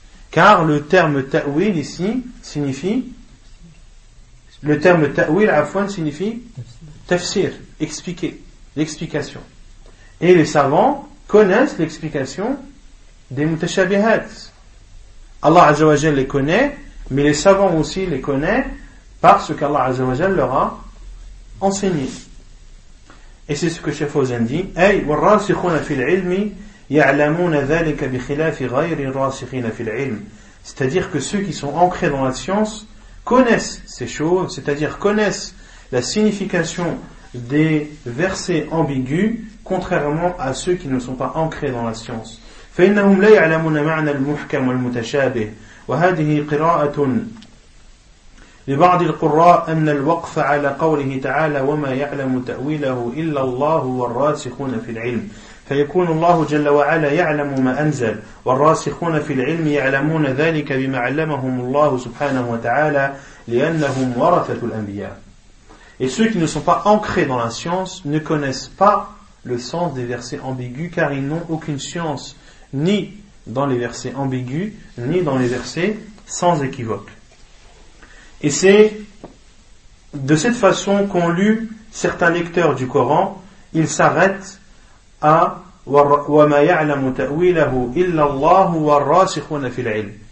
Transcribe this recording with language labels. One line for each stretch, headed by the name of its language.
French: Car le terme ta'wil ici signifie, le terme ta'wil afwan signifie tafsir, expliquer, l'explication. Et les savants connaissent l'explication des mutashabihat. Allah Azza wa Jal les connaît, mais les savants aussi les connaissent parce qu'Allah Azza wa Jal leur a enseigné. Et c'est ce que Cheikh Fawzan dit,
Arabic: أي والراسخون في العلم يعلمون ذلك بخلاف غير الراسخين في العلم.
French: C'est-à-dire que ceux qui sont ancrés dans la science connaissent ces choses, c'est-à-dire connaissent la signification des versets ambigus, contrairement à ceux qui ne sont pas ancrés dans la science.
Arabic: فإنهم لا يعلمون معنى المحكم والمتشابه وهذه قراءة لبعض القراء أن الوقف على قوله تعالى وما يعلم تأويله إلا الله والراسخون في العلم فيكون الله جل وعلا يعلم ما أنزل والراسخون في العلم يعلمون ذلك بما علمهم الله سبحانه وتعالى لأنهم ورثة الأنبياء.
French: Et ceux qui ne sont pas ancrés dans la science ne connaissent pas le sens des versets ambigus car ils n'ont aucune science ni dans les versets ambigus ni dans les versets sans équivoque. Et c'est de cette façon qu'on lut certains lecteurs du Coran, ils s'arrêtent à
Arabic: وَمَا يَعْلَمُ تَأْوِيلَهُ إِلَّا اللَّهُ وَالرَّاسِخُونَ فِي الْعِلْمِ.